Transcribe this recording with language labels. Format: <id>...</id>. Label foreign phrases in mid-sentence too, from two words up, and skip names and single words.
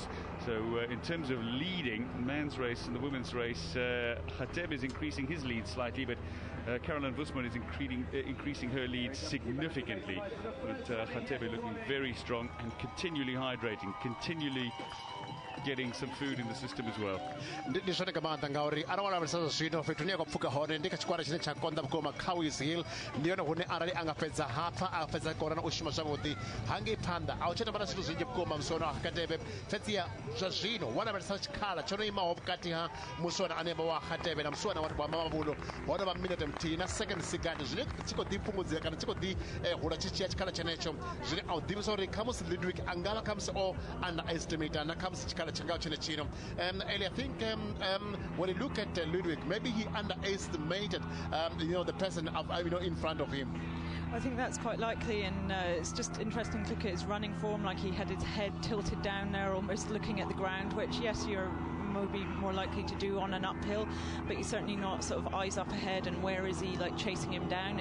<en>So in terms of leading, man's race and the women's race, Khatebe is increasing his lead slightly, but Caroline Bosman is increasing her lead significantly. But Khatebe looking very strong and continually hydrating, continually getting some food in the system as well.</en> <ve>Ndi zwone nga maanḓa ngauri arali wa lavhelesa zwino fhethu hune ya khou pfuka hone ndi kha tshikwara tshine tsha konḓa vhukuma Cowies Hill ndi yone hune arali a nga fhedza hapha a fhedza kona na u shuma zwavhuḓi hangei phanḓa a u tsha tovha na zwithu zwinzhi vhukuma musi wa Khatebe fhedziha zwa zwino wa lavhelesa tshikhala tsho no imaho vhukati ha musi wa hanefha wa Khatebe na musi wa Mamabolo ho no vha minute muthihi na second sigandi zwine tshi khou ḓi fhungudzea kana tshi khou ḓi hula tshi dzhia tshikhala tshenetsho zwine a u ḓivhisa uri khamusi Ludwig a nga vha khamusi o underestimate na khamusi tshikhala tshi ngaho tshene tshino.</ve> <en>Ellie, I think when you look at Ludwig, maybe he underestimated the person in front of him. I think that's quite likely, and it's just interesting to look at his running form, like he had his head tilted down there, almost looking at the ground, which, yes, you're maybe more likely to do on an uphill, but he's certainly not sort of eyes up ahead and where is he, like chasing him down.</en>